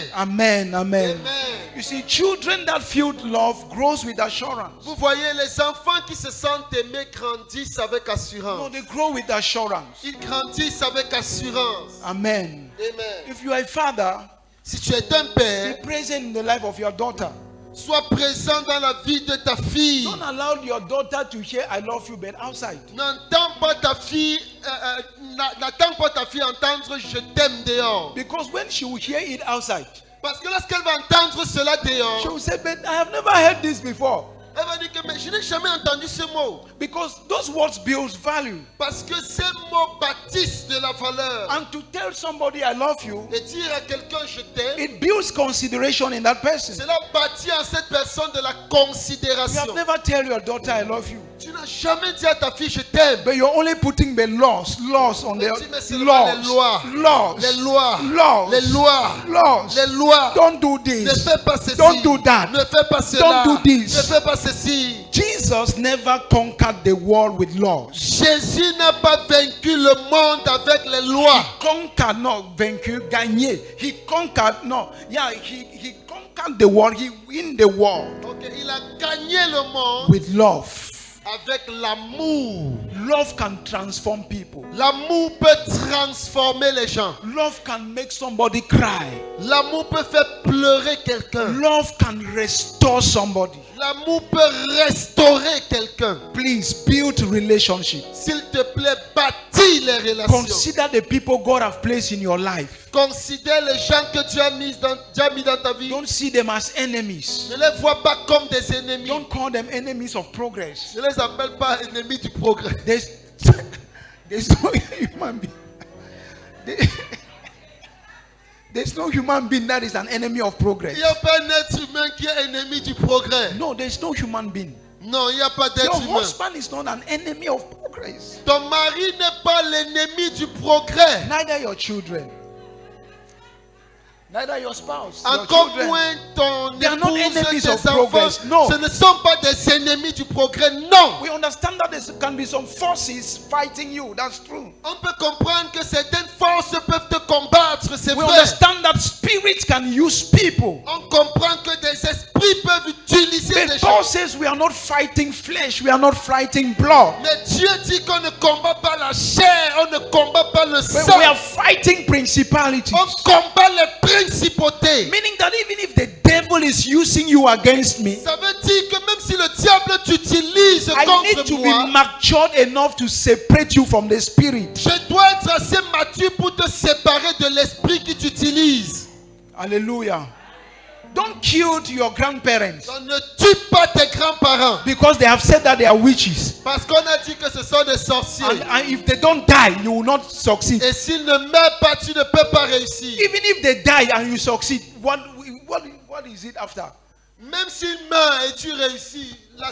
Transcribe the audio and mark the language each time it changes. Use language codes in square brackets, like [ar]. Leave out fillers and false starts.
[en] Amen, amen. Amen. You see, children that feel love grows with assurance. [fr] Vous voyez, les enfants qui se sentent aimés grandissent avec [en] No, [fr] assurance. [en] they grow with assurance. [fr] Ils grandissent avec assurance. [en] Amen. Amen. If you are a father, [fr] Si tu es un père, [en] be present in the life of your daughter. [fr] sois présent dans la vie de ta fille. [en] Don't allow your daughter to hear I love you, but outside. [fr] N'attends pas ta fille, n'attends pas ta fille entendre je t'aime dehors. [en] Because when she will hear it outside, [fr] Parce que lorsqu'elle va entendre cela [en] she [fr] dehors, [en] will say, but I have never heard this before. [fr] elle va dire que mais je n'ai jamais entendu ce mot. [en] Because those words build value. [fr] Parce que ces mots bâtissent de la valeur. [en] And to tell somebody I love you, [fr] Et dire à quelqu'un je t'aime, [en] it builds consideration in that person. [fr] cela bâtit en cette personne de la [en] You have [fr] considération. [en] never tell your daughter I love you. [fr] Tu n'as jamais dit à ta fille je t'aime. [en] But you're only putting the laws on the [fr] Mais tu mets seulement les lois. [en] laws, [fr] Les lois, [en] laws, [fr] les lois, [en] laws. [fr] les lois. [en] Don't do [fr] Ne [en] this. [fr] fais pas ceci. [en] Don't do that. [fr] Ne fais pas cela. [en] Don't do this. [fr] Ne fais pas ceci. [en] Jesus never conquered the world with laws. [fr] Jésus n'a pas vaincu le monde avec les lois. [en] Conquered, not [fr] vaincu, gagné. [en] He conquered, no, yeah, he conquered the world. He win the world [fr] Ok, il a gagné le monde [en] with love. [fr] avec l'amour. [en] Love can transform people. [fr] L'amour peut transformer les gens. [en] Love can make somebody cry. [fr] L'amour peut faire pleurer quelqu'un. [en] Love can restore somebody. [fr] L'amour peut restaurer quelqu'un. [en] Please build relationship. [fr] S'il te plaît, bâtis les relations. [en] Consider the people God have placed in your life. [fr] Considère les gens que tu as mis dans ta vie. [en] Don't see them as enemies. [fr] Ne les vois pas comme des ennemis. [en] Don't call them enemies of progress. [fr] Ne les appelle pas ennemis du progrès. [en] There's no human being. There's no human being that is an enemy of progress. [fr] Il n'y a pas un être humain qui est ennemi du progrès. [en] No, there's no human being. [fr] Non, il n'y a pas [en] Your [fr] d'être humain. [en] husband is not an enemy of progress. [fr] Ton mari n'est pas l'ennemi du progrès. [en] Neither your children. Neither your spouse. Your [fr] Encore [en] children. [fr] moins ton [en] They are not [fr] épouse, [en] enemies [fr] tes [en] of [fr] enfants. [en] progress. No. [fr] Ce ne sont pas des ennemis du progrès. Non. [en] We understand that there can be some forces fighting you. That's true. [fr] On peut comprendre que certaines forces peuvent te combattre. C'est [en] We [fr] vrai. [en] understand that spirits can use people. [fr] On comprend que des esprits peuvent utiliser des [en] But [fr] gens. [en] Paul says we are not fighting flesh. We are not fighting blood. [fr] Mais Dieu dit qu'on ne combat pas la chair, on ne combat pas le [en] But [fr] sang. [en] we are fighting principalities. [fr] On combat les principautés. [en] Meaning that even if the devil is using you against me, [fr] Ça veut dire que même si le diable t'utilise [en] I need to [fr] contre [en] be [fr] moi, [en] matured enough to separate you from the spirit. [fr] je dois être assez mature pour te séparer de l'esprit qui t'utilise. [en] Hallelujah. Don't kill your grandparents [fr] On ne tue pas tes grands-parents [en] because they have said that they are witches. [fr] parce qu'on a dit que ce sont des sorciers. [en] And if they don't die, you will not succeed. [fr] Et s'ils ne meurent pas, tu ne peux pas réussir. [en] Even if they die and you succeed, what is it after? [fr] Même s'ils meurent et tu réussis, la